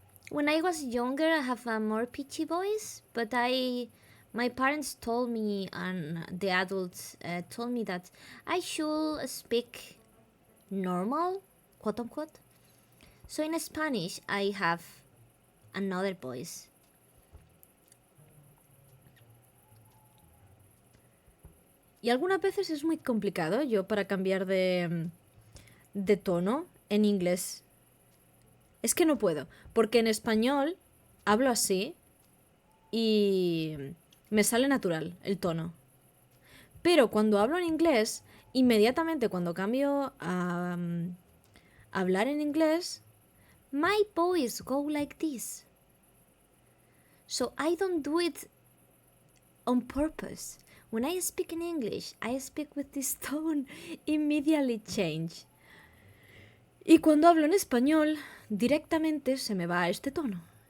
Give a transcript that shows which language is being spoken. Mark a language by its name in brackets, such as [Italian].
[English] When I was younger, I have a more pitchy voice, but my parents told me and the adults told me that I should speak normal, quote unquote. So in Spanish, I have another voice. [Spanish] Y algunas veces es muy complicado yo para cambiar de tono en inglés. Es que no puedo, porque en español hablo así y me sale natural el tono. Pero cuando hablo en inglés, inmediatamente cuando cambio a hablar en inglés, [English] My voice go like this. So I don't do it on purpose. When I speak in English, I speak with this tone immediately change. [Spanish] y cuando hablo en español, directamente se me va a este tono.